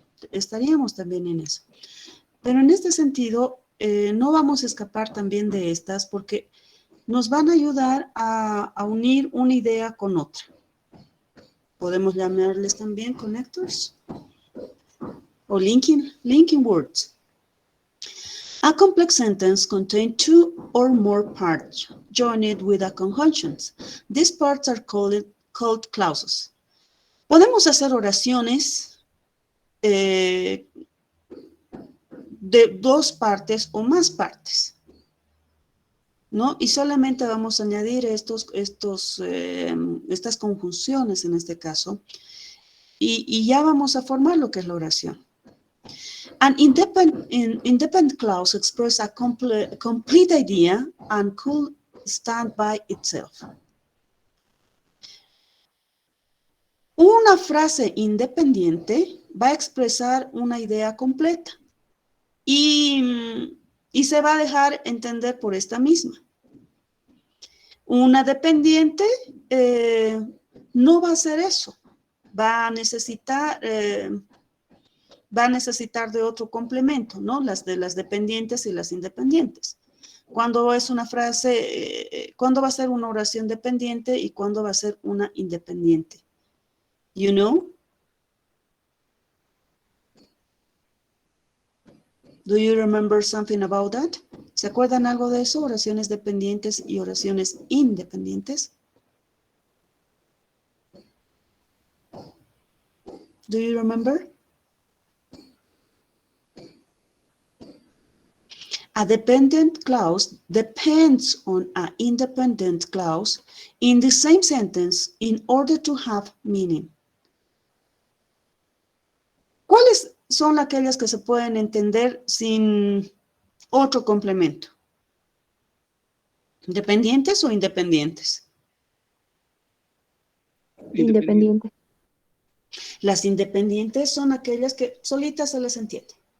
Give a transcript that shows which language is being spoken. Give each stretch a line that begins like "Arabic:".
Spanish: Estaríamos también en eso. Pero en este sentido, no vamos a escapar también de estas porque nos van a ayudar a unir una idea con otra. Podemos llamarles también connectors o linking words.
English: A complex sentence contains two or more parts joined with a conjunction. These parts are called clauses.
Spanish: Podemos hacer oraciones de dos partes o más partes, ¿no? Y solamente vamos a añadir estas conjunciones en este caso y ya vamos a formar lo que es la oración.
English: An independent clause expresses a complete idea and could stand by itself.
Spanish: Una frase independiente va a expresar una idea completa y se va a dejar entender por esta misma. Una dependiente no va a hacer eso, va a necesitar de otro complemento, ¿no? Las dependientes y las independientes. ¿Cuándo es una frase, cuándo va a ser una oración dependiente y cuándo va a ser una independiente?
English: You know? Do you remember something about that?
Spanish: ¿Se acuerdan algo de eso? Oraciones dependientes y oraciones independientes.
English: Do you remember? A dependent clause depends on an independent clause in the same sentence in order to have meaning.
Spanish: ¿Cuáles son aquellas que se pueden entender sin otro complemento? ¿Dependientes o independientes? Independiente. Las independientes son aquellas que solitas se les entiende.